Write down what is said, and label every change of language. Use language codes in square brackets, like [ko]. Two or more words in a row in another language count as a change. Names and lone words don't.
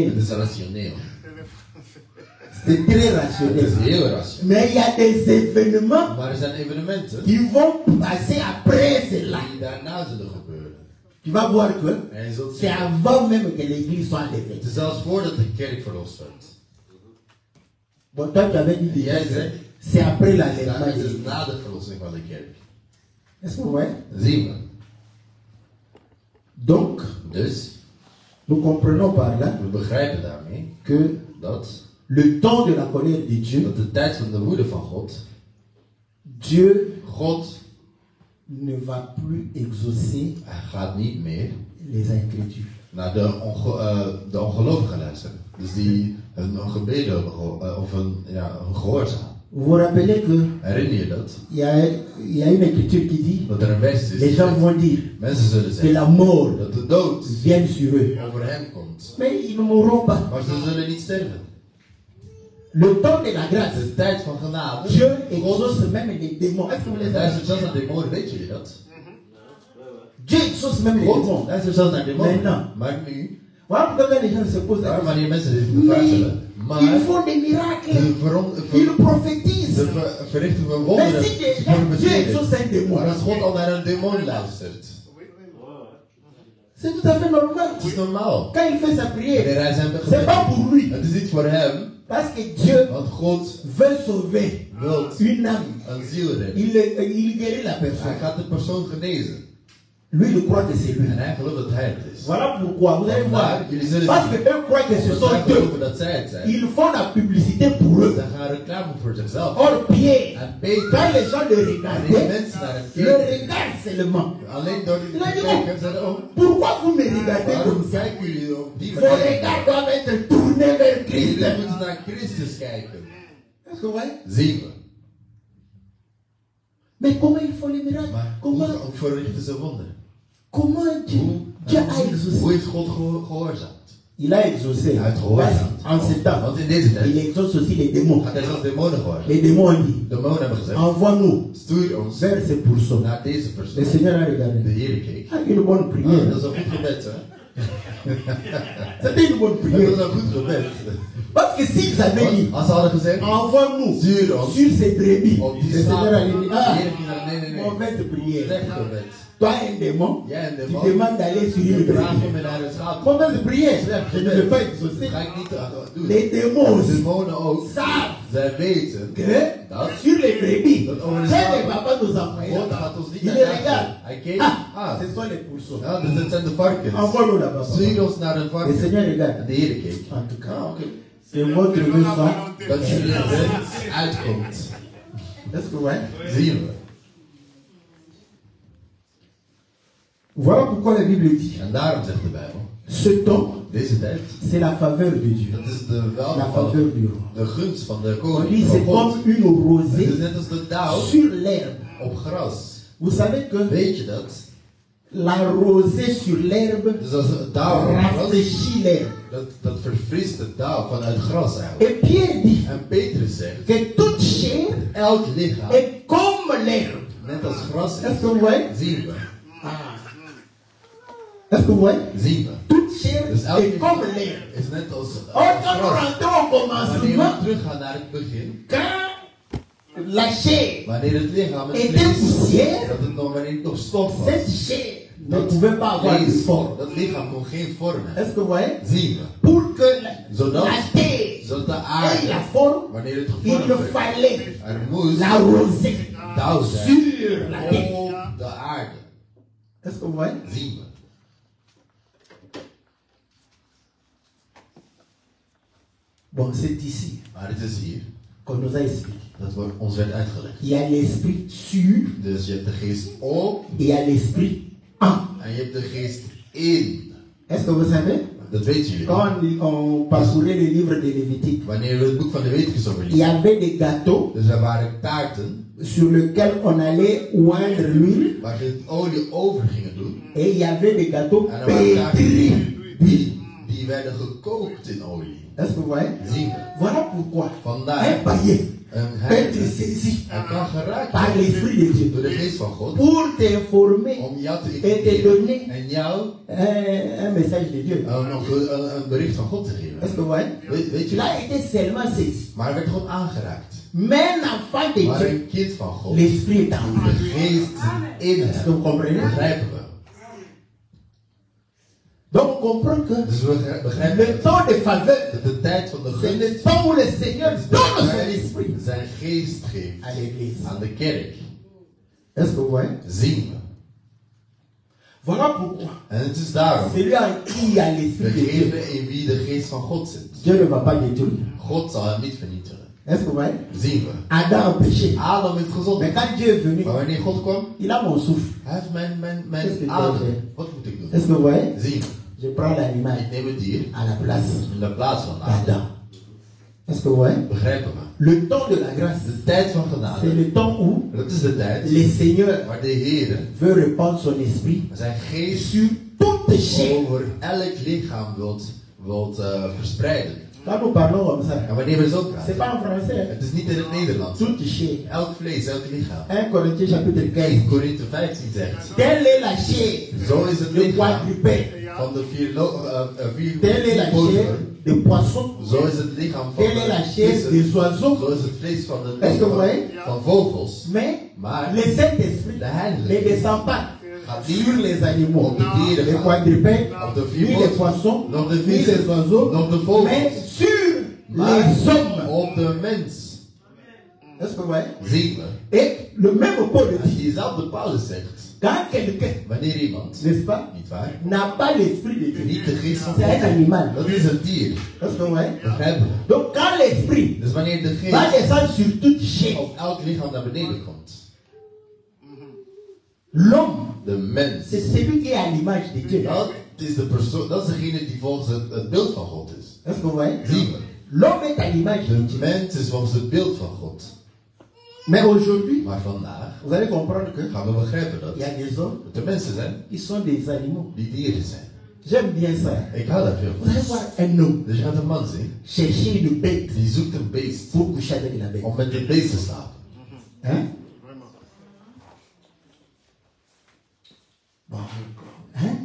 [nl] Het is rationeel. [fr] C'est très [nl] Het [fr] rationnel. [nl] is heel rationeel. [fr] Mais il y a des événements [nl] Maar er zijn evenementen [fr] qui vont passer après cela. [nl] die daarna zullen gebeuren. [fr] Tu vas voir que [nl] En je zult [fr] c'est [nl] zien, [fr] avant même que l'Église soit enlevée. [nl] het is zelfs voordat de kerk verlost werd. [fr] Bon, toi, tu avais dit déjà [nl] Jij [fr] que [nl] zei, [fr] c'est après [nl] daarna [fr] l'enlèvement de [nl] is het [fr] l'Église. [nl] na de verlossing van de kerk. [fr] Est-ce que vous voyez? [nl] Zien we. [fr] Donc, [nl] Dus, [fr] nous comprenons par là [nl] we begrijpen daarmee [fr] que [nl] dat [fr] le temps de la colère de Dieu, [nl] dat de tijd van de woede van God, [fr] Dieu [nl] God [fr] ne va plus exaucer [nl] gaat niet meer [fr] les incrédules. [nl] naar de ongelovigen luisteren. Dus die hun gebeden hebben of hun gehoorzaam. [fr] Vous vous rappelez que [nl] Herinner je dat? [fr] il y a une écriture qui dit, [nl] Dat er een vers is. [fr] les gens vont dire [nl] Mensen zullen [fr] que [nl] zeggen [fr] la mort [nl] dat de dood [fr] vienne sur eux. [nl] over hem komt. [fr] Mais ils ne mourront pas. [nl] Maar ze zullen niet sterven. [fr] Le temps de la grâce, [nl] De tijd van genade. [fr] Dieu exauce même les démons. Est-ce que vous les [nl] Luister [fr] savez? [nl] zelfs naar demonen, weet jullie dat? [fr] Dieu exauce même les [nl] God, [fr] démons. [nl] luister zelfs naar demonen. [fr] Maintenant. [nl] Maar nu, [fr] Voilà pourquoi quand les gens se posent la [nl] daarom [fr] question. [nl] wanneer mensen dit vragen, [fr] Ils [nl] maar [fr] font des miracles. [nl] ze [fr] Ils prophétisent. [nl] verrichten we [fr] Mais [nl] wonderen. [fr] si déjà Dieu exauce un démon, [nl] Maar als God al naar een demon luistert, [fr] c'est tout à fait normal. [nl] het is normaal. [fr] Quand il fait sa prière, [nl] Wanneer hij zijn [fr] c'est pas [nl] gebed, [fr] pour lui. [nl] het is niet voor hem, [fr] Parce que Dieu [nl] want God [fr] veut sauver [nl] wil [fr] une âme. [nl] een ziel redden. [fr] Il guérit la [nl] Hij [fr] personne. [nl] gaat de persoon genezen. [fr] Lui, il croit que c'est lui. [nl] En hij gelooft dat hij het is. [fr] Voilà pourquoi, vous allez voir. [nl] Maar jullie zullen [fr] Parce que [nl] zien, [fr] eux croient que ce [nl] omdat zij [fr] sont eux. [nl] geloven dat zij het zijn. [fr] Ils font la publicité pour eux. [nl] Ze gaan reclame voor zichzelf. [fr] Or, Pierre, [nl] En Peter, [fr] quand les gens le [nl] wanneer [fr] regardaient, [nl] mensen naar hem [fr] le [nl] kijken, [fr] regardent seulement. [nl] alleen door die te kijken, zeiden oh, [fr] Pourquoi vous me regardez [nl] waarom [fr] comme ça? [nl] kijken jullie op die [fr] Vos [nl] manier? [fr] regards doivent être tournés vers Christ. [nl] Jullie moeten naar Christus kijken. [fr] Est-ce que vous voyez? [nl] Zien we. [fr] Mais comment ils font les miracles? [nl] Maar [fr] Comment? [nl] hoe verrichten ze wonderen? [fr] Comment Dieu a exaucé? [nl] Hoe heeft God gehoorzaamd? [fr] Il a exaucé. [nl] Hij heeft gehoorzaamd. [fr] En ce temps, [nl] Want in deze tijd [fr] il exauce aussi les démons. [nl] gaat hij zelfs demonen gehoorzamen. [fr] Les démons ont dit, [nl] Demonen hebben gezegd, [fr] envoie-nous [nl] stuur ons [fr] vers ces pourceaux. [nl] naar deze [fr] Le [nl] persoon. [fr] Seigneur a [nl] De [fr] regardé. [nl] Heer keek. [fr] Ah, une bonne Ah, prière. [nl] dat is een goed gebed, hè? [fr] C'était une bonne [nl] Dat [fr] prière. [nl] is een goed gebed. [fr] Parce que s'ils avaient dit, [nl] Als ze hadden gezegd, [fr] envoie-nous [nl] stuur ons [fr] sur ces brebis, [nl] op [fr] le [nl] die [fr] Seigneur a [nl] schapen. [fr] dit, [nl] De ah, Heer ging naar, nee. [fr] mauvaise prière. [nl] Slecht gebed. [fr] Toi, un démon, [nl] Jij en [fr] tu [nl] demon, [fr] demandes d'aller sur une [nl] je vraagt [fr] brebis. [nl] om je naar het schaap. [fr] Mauvaise prière. Je ne veux pas [nl] Dat [fr] exaucer. [nl] ga ik niet doen. [fr] Les démons [nl] De [fr] aussi [nl] demonen ook. [fr] savent [nl] Zij weten [fr] que [nl] dat [fr] sur les brebis, [nl] Dat [fr] Dieu [nl] over de [fr] ne [nl] schapen. [fr] va pas nous envoyer [nl] God [fr] là-bas. [nl] gaat ons niet [fr] Il [nl] naar [fr] les [nl] jagen. [fr] regarde. [nl] Hij keek. [fr] Ah, ce sont les pourceaux. [nl] Ja, dus het zijn de varkens. [fr] Envoie-nous là-bas. papa. [nl] Stuur ons naar een [fr] Le [nl] varken. [fr] Seigneur regarde. [nl] En de Heer keek. [fr] En tout cas, [nl] Ah, oké. [fr] c'est votre leçon. [nl] Dat jullie wens uitkomt. [fr] Est-ce que vous voyez? [nl] Zien we. [fr] Voilà pourquoi la Bible dit, [nl] En daarom zegt de Bijbel, [fr] ce temps, [nl] deze tijd, [fr] c'est la faveur de Dieu. [nl] dat is de [fr] La [nl] welvaart, [fr] faveur du roi. [nl] de gunst van de [fr] On dit, [nl] koning, [fr] c'est [nl] van God. [fr] comme une [nl] Het is [fr] rosée [nl] net als de dauw [fr] sur l'herbe. [nl] op gras. [fr] Vous savez que [nl] Weet je dat? [fr] la rosée sur l'herbe [nl] Dus als een dauw op gras, [fr] rafraîchit l'herbe. [nl] dat verfrist de dauw vanuit gras eigenlijk. [fr] Et Pierre dit [nl] En Petrus zegt, [fr] que toute chair [nl] elk lichaam, [fr] est comme l'herbe. [nl] net als gras [fr] Est-ce [nl] is, [fr] que vous voyez? [nl] zien we. [fr] Est-ce que vous voyez? [nl] Zien we. [fr] Toute chair [nl] Dus elk [fr] est comme [nl] lichaam [fr] l'herbe. [nl] is net als [fr] Or, quand nous [nl] gras. [fr] rentrons au [nl] Wanneer [fr] commencement, [nl] we teruggaan naar het begin, [fr] quand la chair [nl] wanneer het lichaam, het [fr] était [nl] vlees, [fr] poussière, [nl] dat het nog, wanneer het nog stof was, [fr] cette chair ne pouvait pas avoir de [nl] vlees, [fr] forme. [nl] dat lichaam kon geen vorm hebben. [fr] Est-ce que vous voyez? [nl] Zien we. [fr] Pour que [nl] Zodat, [fr] la terre [nl] zodat de [fr] ait [nl] aarde, [fr] la forme, [nl] wanneer het [fr] il [nl] gevormd werd, [fr] fallait [nl] er moest [fr] la rosée [nl] dauw zijn [fr] sur la terre. [nl] op de aarde. [fr] Est-ce que vous voyez? [nl] Zien we. [fr] Bon, c'est ici [nl] Maar het is hier [fr] qu'on nous a expliqué. [nl] dat ons werd uitgelegd. [fr] Il y a l'esprit sur [nl] Dus je hebt de geest op [fr] et il y a l'esprit en. [nl] en je hebt de geest in. [fr] Est-ce que vous savez? [nl] Dat weten jullie. [fr] Quand on parcourait le livre de Lévitique, [nl] Wanneer we het boek van de Leviticus [fr] il y [nl] overlezen. [fr] avait des gâteaux [nl] Dus er waren taarten [fr] sur lesquels on allait oindre l'huile [nl] waar ze het olie over gingen doen. [fr] et il y avait des gâteaux [nl] En er waren taarten [fr] pétris. [nl] die werden gekookt in olie. [fr] Est-ce que vous voyez? [nl] Zien we. [fr] Voilà pourquoi [nl] Vandaar [fr] un païen [nl] een [fr] peut [nl] heilige, [fr] être saisi [nl] hij kan geraakt [fr] par [nl] worden [fr] l'Esprit de Dieu [nl] door de geest van God [fr] pour t'informer [nl] om jou te [fr] et te [nl] informeren [fr] donner [nl] en jou [fr] un message de Dieu. [nl] nog een bericht van God te [fr] Est-ce [nl] geven. [fr] que vous voyez? [nl] Weet je, [fr] Il a été seulement saisi. [nl] maar hij werd gewoon aangeraakt. [fr] Mais un enfant de [nl] Maar [fr] Dieu, [nl] een kind van God, [fr] l'Esprit est en lui. [nl] de geest in [fr] Est-ce que vous [nl] hem, [fr] comprenez? [nl] begrijpen we. [fr] Donc on comprend que [nl] Dus we begrijpen [fr] le temps de faveur, [nl] dat de tijd van de [fr] c'est [nl] gunst [fr] le temps où le Seigneur donne son [nl] hij [fr] esprit [nl] zijn geest geeft [fr] à l'église. [nl] aan de kerk. [fr] Est-ce que vous voyez? [nl] Zien we. [fr] Voilà pourquoi [nl] En het is daarom, [fr] celui en qui il y a l'esprit de Dieu, [nl] degene in wie de geest van God zit, [fr] Dieu ne va pas détruire. [nl] God zal hem niet vernietigen. [fr] Est-ce que vous voyez? [nl] Zien we. [fr] Adam a péché. [nl] Adam heeft gezond. [fr] Mais quand Dieu est venu, [nl] Maar wanneer God kwam, [fr] il a mon souffle. [nl] hij heeft [fr] Qu'est-ce [nl] mijn [fr] que tu [nl] adem. [fr] dois faire? [nl] Wat moet ik doen? [fr] Est-ce que vous voyez? [nl] Zien we. [fr] Je prends l'animal [nl] Ik neem het dier [fr] à la place [nl] in de plaats van Adam. [fr] d'Adam. Est-ce que vous voyez? [nl] Begrijpen we. [fr] Le temps de la grâce, [nl] De tijd van [fr] c'est [nl] genade, [fr] le temps où [nl] dat is de tijd [fr] le Seigneur [nl] waar de Heer [fr] veut répandre son esprit [nl] zijn geest [fr] sur toute chair. [nl] over elk lichaam wilt verspreiden. [fr] Quand nous parlons comme ça, [nl] En wanneer we zo [fr] c'est [nl] praten, [fr] pas en français. Hein? [nl] het is niet in het Nederlands. [fr] Toute chair. [nl] Elk vlees, elk lichaam. [fr] 1 Corinthiens chapitre 15. [nl] 1 Korinthe 15 zegt, [fr] Telle est la chair [nl] zo is het [fr] de [nl] lichaam [fr] quadrupède. [nl] van de vier [fr] Telle est la chair des poissons. [nl] Zo is het lichaam van [fr] Telle est la [nl] de [fr] chair [nl] vissen. [fr] des oiseaux. [nl] Zo is het vlees van de [fr] Est-ce que vous voyez? [nl] van vogels. [fr] Mais [nl] Maar [fr] le Saint-Esprit [nl] de Heilige [fr] ne descend pas [nl] gaat [fr] sur [nl] niet [fr] les animaux, [nl] op de dieren [fr] les [nl] gaan, [fr] quadrupèdes, [nl] op de [fr] ni les [nl] vier [fr] poissons, [nl] nog de [fr] ni [nl] vissen, [fr] les oiseaux, [nl] nog de [fr] mais [nl] vogels. [fr] sur [nl] Maar [fr] les hommes. [nl] op de mens [fr] Est-ce que vous voyez? [nl] zien we. [fr] Et le même Paul [nl] En [fr] dit, [nl] diezelfde Paulus zegt, [fr] quand quelqu'un, [nl] wanneer iemand, [fr] n'est-ce pas, [nl] niet waar, [fr] n'a pas l'esprit de Dieu, [nl] niet de geest van [fr] c'est un [nl] God, [fr] animal. [nl] dat is een dier. [fr] Est-ce que vous voyez? [nl] Begrijpen we. [fr] Donc quand l'esprit [nl] Dus wanneer de [fr] va [nl] geest [fr] descendre sur toute chair, [nl] op elk lichaam naar beneden komt, [fr] l'homme, [nl] de mens, [fr] c'est celui qui est à l'image de Dieu. [nl] dat is de persoon, dat is degene die volgens het beeld van God is. [fr] Est-ce que vous voyez? [nl] Zien we. [fr] L'homme est à l'image de [nl] De [fr] Dieu. [nl] mens is volgens het beeld van God. [fr] Mais aujourd'hui, [nl] Maar vandaag [fr] vous allez comprendre que [nl] gaan we begrijpen [fr] il y a [nl] dat [fr] des hommes [nl] er mensen zijn [fr] qui sont des animaux. [nl] die dieren zijn. [fr] J'aime bien ça. [nl] Ik hou daar veel [fr] Vous allez [nl] van. [fr] voir un homme [nl] Dus je gaat een man zien, [fr] chercher une bête [nl] die zoekt een beest [fr] pour coucher avec la bête. [nl] om met de beest te slapen. [fr] Hein? Bon. Hein?